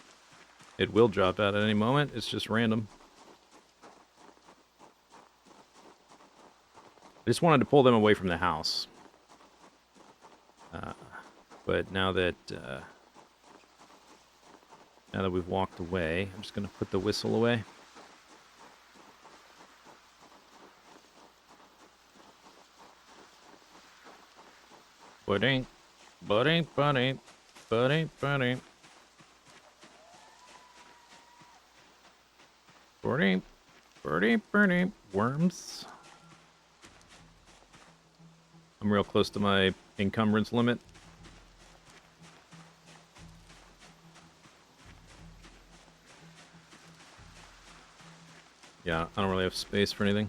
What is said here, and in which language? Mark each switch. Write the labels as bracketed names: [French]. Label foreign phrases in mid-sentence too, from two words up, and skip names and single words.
[English] It will drop out at any moment. It's just random. just wanted to pull them away from the house. But now that we've walked away, I'm just going to put the whistle away. Ba-ding, ba-ding, ba-ding, ba-ding, ba-ding. Ba-ding, ba-ding, ba-ding. Worms. I'm real close to my encumbrance limit. Yeah, I don't really have space for anything.